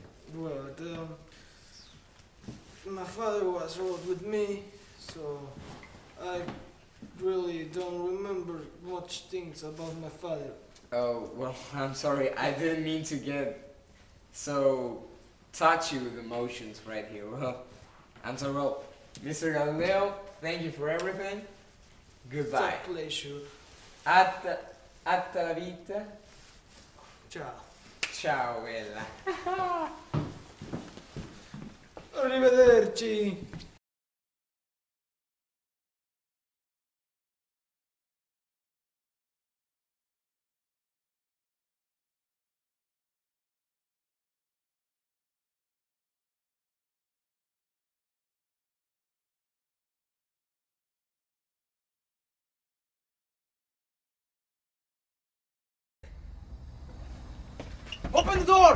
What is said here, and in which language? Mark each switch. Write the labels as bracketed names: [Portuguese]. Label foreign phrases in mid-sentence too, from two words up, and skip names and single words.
[English] But my father was rude with me, so I really don't remember much things about my father. Oh, well, I'm sorry. I didn't mean to get so touchy with emotions right here. Well, I'm sorry. Well, Mr. Galileo, thank you for everything. Goodbye. It's a pleasure. [Spanish] Hasta la vita. [Italian] Ciao. Ciao, bella. Arrivederci. [English] Open the door!